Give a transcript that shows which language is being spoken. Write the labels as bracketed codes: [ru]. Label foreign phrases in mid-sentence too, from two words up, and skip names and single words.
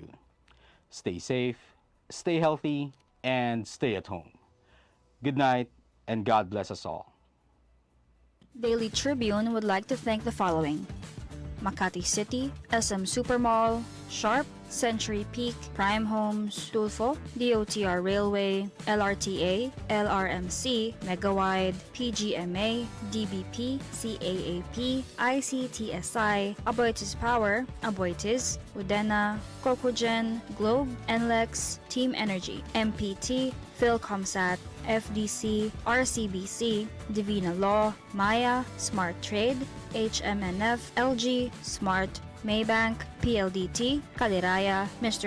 [en] Stay safe, stay healthy, and stay at home. Good night and God bless us all. Daily Tribune would like to thank the following: Makati City, SM Supermall, Sharp, Century Peak, Prime Homes, Tulfo, DOTR Railway, LRTA, LRMC, Megawide, PGMA, DBP, CAAP, ICTSI, Aboitiz Power, Aboitiz, Udena, Cocogen, Globe, NLEX, Team Energy, MPT, Philcomsat, FDC, RCBC, Divina Law, Maya, Smart Trade, HMNF, LG, Smart, Maybank, PLDT, Caliraya, Mr.